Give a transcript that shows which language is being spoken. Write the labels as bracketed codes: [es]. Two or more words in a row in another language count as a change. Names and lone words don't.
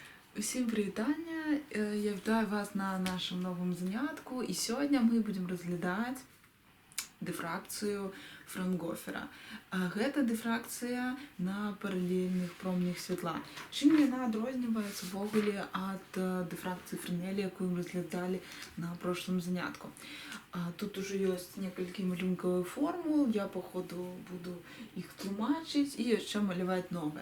[uk] Усім привітання! Я вітаю вас на нашому новому занятку. І сьогодні ми будемо розглядати дифракцію Фраунгофера. [be] Гэта дифракція на паралельных променях святла. Чым яна адрозніваецца ввогуле ад дифракцыі Френеля, якую мы разглядалі на прошлом занятку. Тут уже ёсць некалькі малюнкавых формул, я по ходу буду іх тлумачыць і яшчэ маляваць новыя.